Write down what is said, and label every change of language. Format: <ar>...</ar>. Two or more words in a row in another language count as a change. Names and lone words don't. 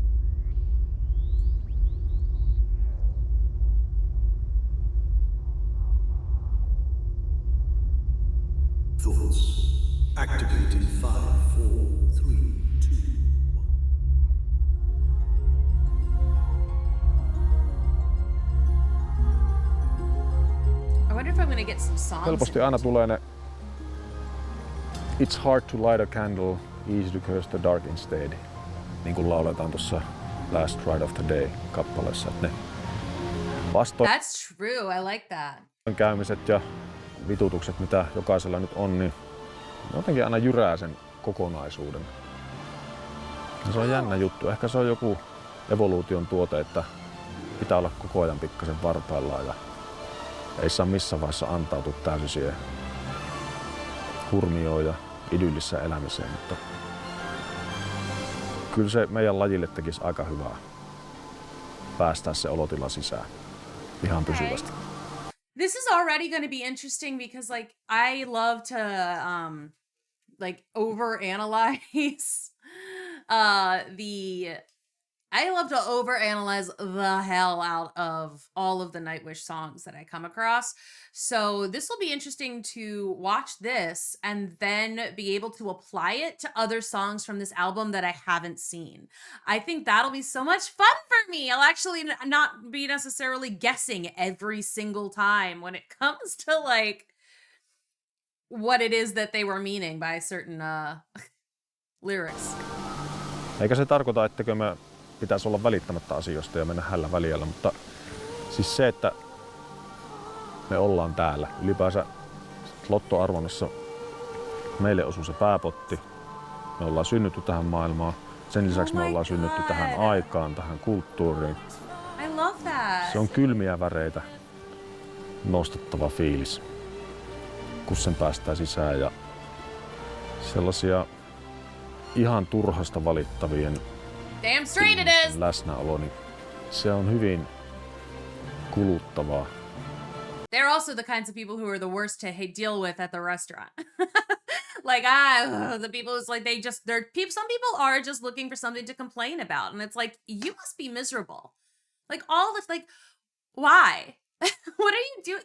<en>Thoughts activated. 5, 4, 3, 2, 1. I wonder if I'm gonna get some songs.</en> <fi>Helposti aina tulee ne</fi> <en>It's hard to light a candle, easy to curse the dark instead.</en> <fi>Niin kuin lauletaan tuossa Last Ride of the Day -kappaleessa. Että ne</fi> <en>That's true, I like that.</en> <fi>vastoinkäymiset ja vitutukset, mitä jokaisella nyt on, niin ne jotenkin aina jyrää sen kokonaisuuden. Ja se on jännä juttu. Ehkä se on joku evoluution tuote, että pitää olla koko ajan pikkasen varpaillaan ja ei saa missään vaiheessa antautua täysin siihen hurmioon ja idyllissä elämiseen, mutta kyllä se meidän lajille tekisi aika hyvää päästää se olotila sisään ihan pysyvästi.</fi> <en>This is already going to be interesting because like I love to like overanalyze I love to overanalyze the hell out of all of the Nightwish songs that I come across. So this will be interesting to watch this and then be able to apply it to other songs from this album that I haven't seen. I think that'll be so much fun for me. I'll actually not be necessarily guessing every single time when it comes to like what it is that they were meaning by certain lyrics.</en> <fi>Eikä se tarkoita, ettekö me pitäisi olla välittämättä asioista ja mennä hällä väliällä, mutta siis se, että me ollaan täällä. Ylipäänsä lottoarvonnassa meille osuu se pääpotti. Me ollaan synnytty tähän maailmaan. Sen lisäksi me ollaan synnytty tähän aikaan, tähän kulttuuriin.</fi> <en>I love that.</en> <fi>Se on kylmiä väreitä nostattava fiilis, kun sen päästään sisään. Ja sellaisia ihan turhasta valittavien</fi> <en>Damn straight it is.</en> <fi>läsnäolo, niin se on hyvin kuluttavaa.</fi> <en>They're also the kinds of people who are the worst to deal with at the restaurant. Like, the people is like, some people are just looking for something to complain about. And it's like, you must be miserable. Like all this, like, why? What are you doing?</en>